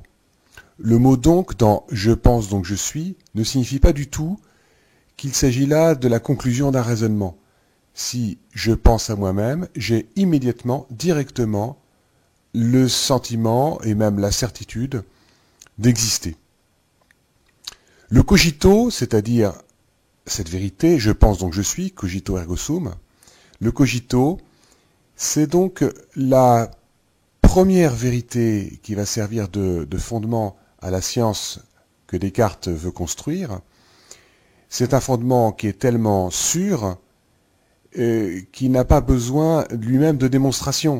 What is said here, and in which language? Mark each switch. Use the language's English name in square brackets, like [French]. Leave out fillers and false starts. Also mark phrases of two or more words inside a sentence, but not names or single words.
[French] Le mot donc dans « je pense donc je suis » ne signifie pas du tout qu'il s'agit là de la conclusion d'un raisonnement. Si je pense à moi-même, j'ai immédiatement, directement, le sentiment et même la certitude d'exister. Le cogito, c'est-à-dire cette vérité, je pense donc je suis, [Latin] cogito ergo sum, le cogito, [French] c'est donc la première vérité qui va servir de fondement à la science que Descartes veut construire. C'est un fondement qui est tellement sûr qu'il n'a pas besoin lui-même de démonstration.